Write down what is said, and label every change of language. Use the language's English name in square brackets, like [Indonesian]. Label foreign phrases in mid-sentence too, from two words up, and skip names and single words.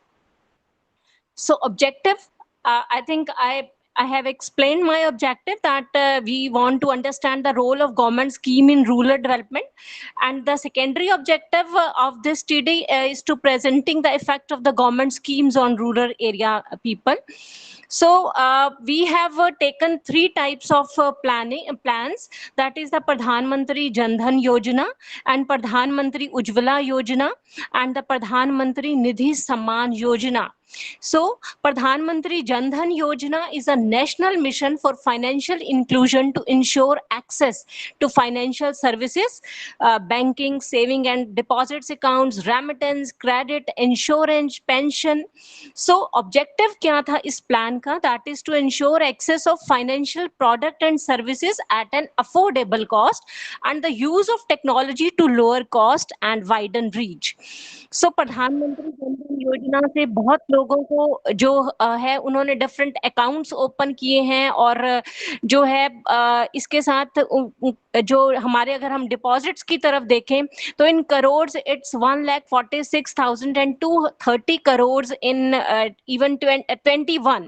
[English] So objective, I think I have explained my objective that we want to understand the role of government scheme in rural development, and the secondary objective of this study is to presenting the effect of the government schemes on rural area people. So we have taken 3 types of plans, that is the Pradhan Mantri Jan Dhan Yojana and Pradhan Mantri Ujjwala Yojana and the Pradhan Mantri Nidhi Samman Yojana. So Pradhan Mantri Jan Dhan Yojana is a national mission for financial inclusion to ensure access to financial services, banking, saving and deposits accounts, remittance, credit, insurance, pension. So objective [Hindi] क्या था इस प्लान का? [English] That is to ensure access of financial product and services at an affordable cost and the use of technology to lower cost and widen reach. [Hindi] So प्रधानमंत्री जन धन योजना से बहुत लोगों को जो है उन्होंने [English] different accounts open [Hindi] किए हैं, और जो है इसके साथ जो हमारे अगर हम डिपॉजिट्स की तरफ देखें तो [English] in crores its [Hindi] 1,46,230 करोड़ इन इवन 21.